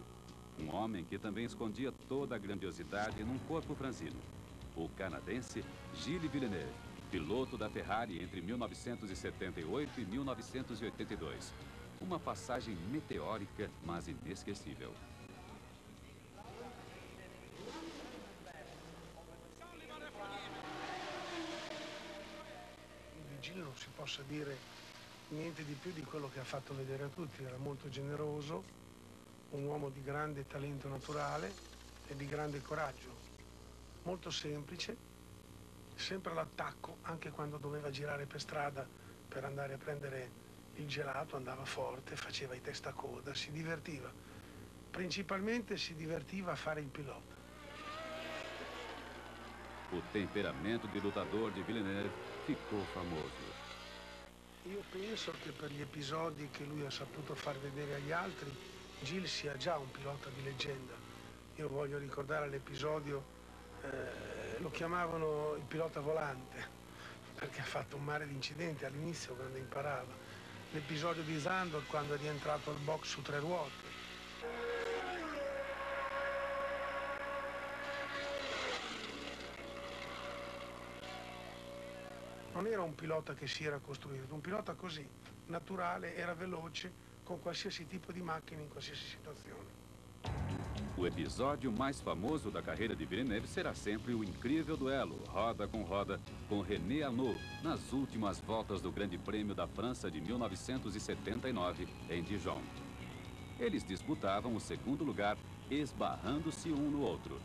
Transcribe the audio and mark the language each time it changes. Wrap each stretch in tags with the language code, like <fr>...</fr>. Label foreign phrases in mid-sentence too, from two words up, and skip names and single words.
<pt>Um homem que também escondia toda a grandiosidade num corpo franzino. O canadense Gilles Villeneuve, piloto da Ferrari entre 1978 e 1982. Uma passagem meteórica, mas inesquecível.</pt> <it>Di Gilles non si possa dire niente di più di quello che ha fatto vedere a tutti. Era molto generoso, un uomo di grande talento naturale e di grande coraggio, molto semplice, sempre all'attacco, anche quando doveva girare per strada per andare a prendere il gelato, andava forte, faceva i testacoda, si divertiva. Principalmente si divertiva a fare il pilota.</it> <pt>O temperamento de lutador de Villeneuve ficou famoso.</pt> <it>Io penso che per gli episodi che lui ha saputo far vedere agli altri, Gilles sia già un pilota di leggenda. Io voglio ricordare l'episodio, lo chiamavano il pilota volante, perché ha fatto un mare di incidenti all'inizio quando imparava. L'episodio di Zandvoort quando è rientrato al box su 3 ruote. Non era un pilota che si era costruito, un pilota così, naturale, era veloce,</it> <pt>com qualsiasi tipo de máquina em</pt> <it>qualsiasi situazione.</it> <pt>O episódio mais famoso da carreira de Villeneuve será sempre o incrível duelo, roda com René Arnoux, nas últimas voltas do Grande Prêmio da França de 1979, em Dijon. Eles disputavam o segundo lugar, esbarrando-se um no outro.</pt>